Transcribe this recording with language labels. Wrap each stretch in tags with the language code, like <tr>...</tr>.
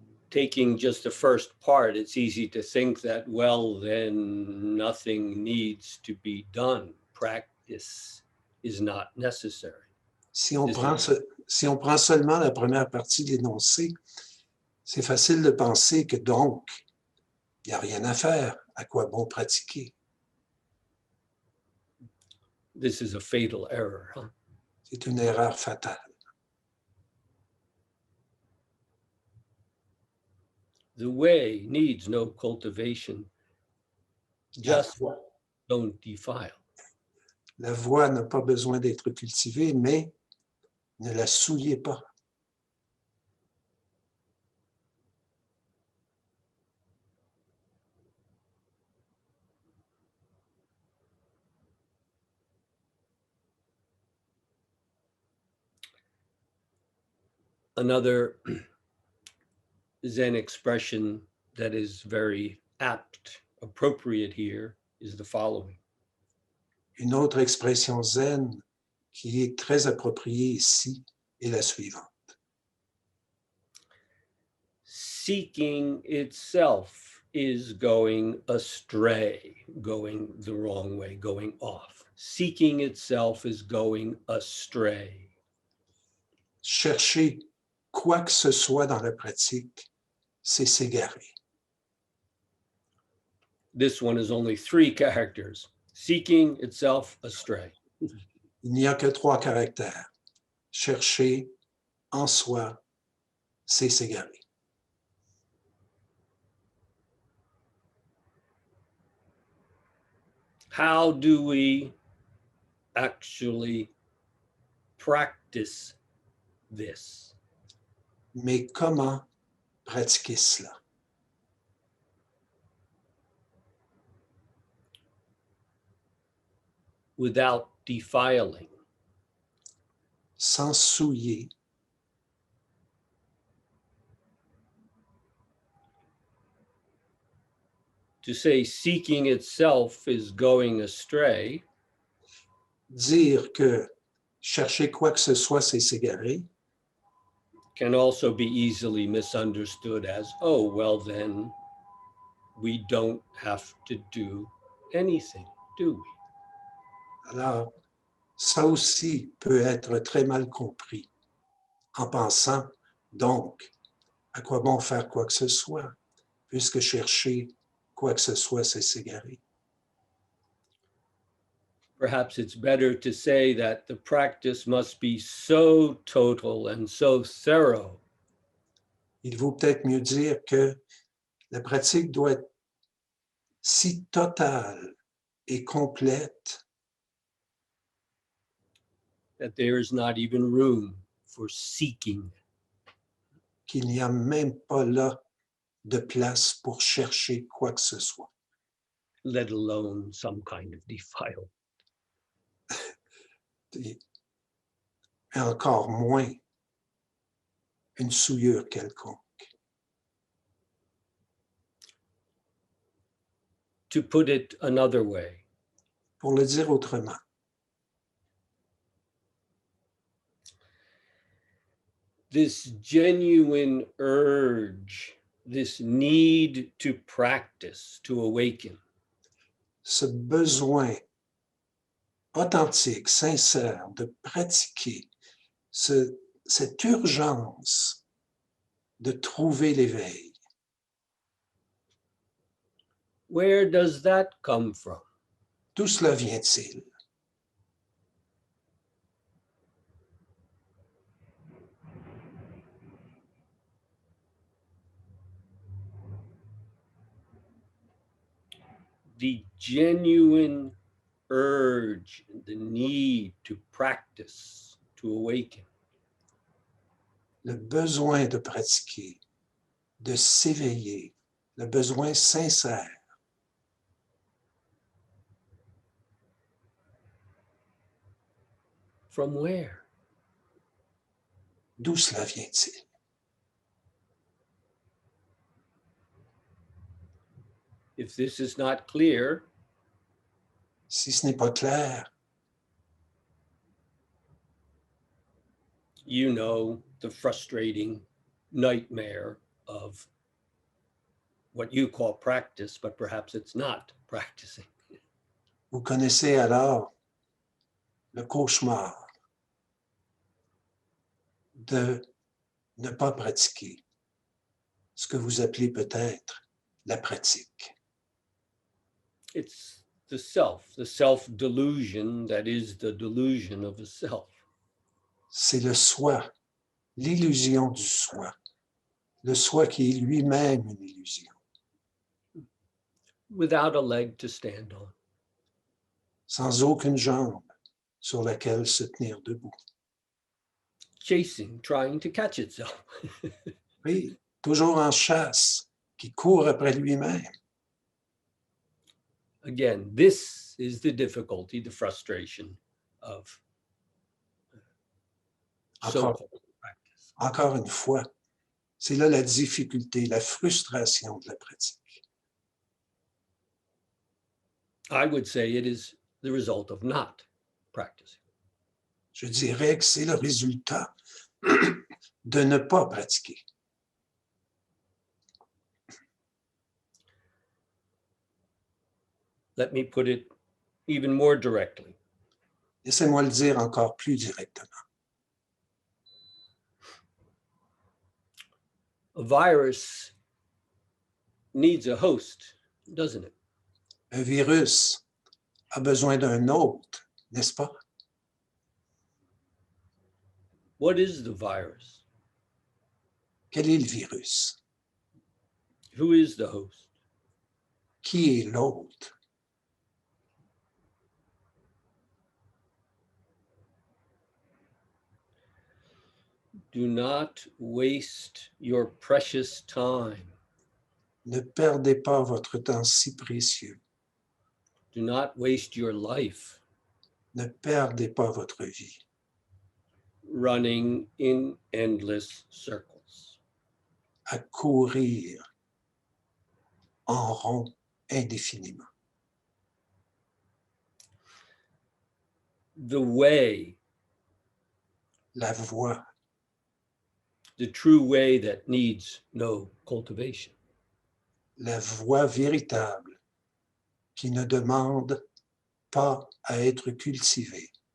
<en>Taking just the first part, it's easy to think that, well, then nothing needs to be done. Practice is not necessary.</en> <fr>Si on prend seulement la première partie de l'énoncé, c'est facile de penser que donc, il n'y a rien à faire, à quoi bon pratiquer.</fr> <en>This is a fatal error, huh?</en> <fr>C'est une erreur fatale.</fr> <en>The way needs no cultivation. Just don't defile.</en> <fr>La voix n'a pas besoin d'être cultivée, mais ne la souillez pas.</fr> <en>Another Zen expression that is very apt, appropriate here, is the following.</en> <fr>Une autre expression zen qui est très appropriée ici est la suivante.</fr> <en>Seeking itself is going astray, going the wrong way, going off. Seeking itself is going astray.</en> <fr>Chercher quoi que ce soit dans la pratique, c'est s'égarer.</fr> <en>This one is only 3 characters. Seeking itself astray.</en> <fr>Il n'y a que 3 caractères. Chercher en soi, c'est s'égarer.</fr> <en>How do we actually practice this?</en> <fr>Mais comment pratiquer cela?</fr> <en>Without defiling.</en> <fr>Sans souiller.</fr> <en>To say seeking itself is going astray.</en> <fr>Dire que chercher quoi que ce soit, c'est s'égarer.</fr> <en>Can also be easily misunderstood as, oh, well, then we don't have to do anything, do we?</en> <fr>Alors, ça aussi peut être très mal compris en pensant, donc, à quoi bon faire quoi que ce soit, puisque chercher quoi que ce soit, c'est s'égarer.</fr> <en>Perhaps it's better to say that the practice must be so total and so thorough.</en> <fr>Il vaut peut-être mieux dire que la pratique doit être si totale et complète</fr> <en>That there is not even room for seeking.</en> <fr>qu'il n'y a même pas là de place pour chercher quoi que ce soit.</fr> <en>Let alone some kind of defile.</en> <fr>Et encore moins une souillure quelconque.</fr> <en>To put it another way,</en> <fr>Pour le dire autrement,</fr> <en>this genuine urge, this need to practice, to awaken,</en> <fr>ce besoin authentique, sincère de pratiquer, cette urgence de trouver l'éveil.</fr> <en>where does that come from?</en> <fr>D'où cela vient-il?</fr> <en>The genuine urge, the need to practice, to awaken.</en> <fr>le besoin de pratiquer, de s'éveiller, le besoin sincère.</fr> <en>From where?</en> <fr>D'où cela vient-il?</fr> <en>If this is not clear,</en> <fr>Si ce n'est pas clair,</fr> <en>you know the frustrating nightmare of what you call practice, but perhaps it's not practicing.</en> <fr>vous connaissez alors le cauchemar de ne pas pratiquer, ce que vous appelez peut-être la pratique.</fr> <en>It's the self-delusion that is the delusion of the self.</en> <fr>C'est le soi, l'illusion du soi, le soi qui est lui-même une illusion,</fr> <en>Without a leg to stand on.</en> <fr>sans aucune jambe sur laquelle se tenir debout.</fr> <en>Chasing, trying to catch itself.</en> <fr>Oui, toujours en chasse, qui court après lui-même.</fr> <en>Again, this is the difficulty, the frustration of so-called practice.</en> <fr>Encore une fois, c'est là la difficulté, la frustration de la pratique.</fr> <en>I would say it is the result of not practicing.</en> <fr>Je dirais que c'est le résultat de ne pas pratiquer.</fr> <en>Let me put it even more directly.</en> <fr>Laissez-moi le dire encore plus directement.</fr> <en>A virus needs a host, doesn't it?</en> <fr>Un virus a besoin d'un hôte, n'est-ce pas?</fr> <en>What is the virus?</en> <fr>Quel est le virus?</fr> <en>Who is the host?</en> <fr>Qui est l'hôte?</fr> <en>Do not waste your precious time.</en> <fr>Ne perdez pas votre temps si précieux.</fr> <en>Do not waste your life</en> <fr>Ne perdez pas votre vie</fr> <en>running in endless circles.</en> <fr>à courir en rond indéfiniment.</fr> <en>The way,</en> <fr>La voie,</fr> <en>the true way that needs no cultivation.</en> <fr>la voie véritable qui ne demande pas à être cultivée.</fr>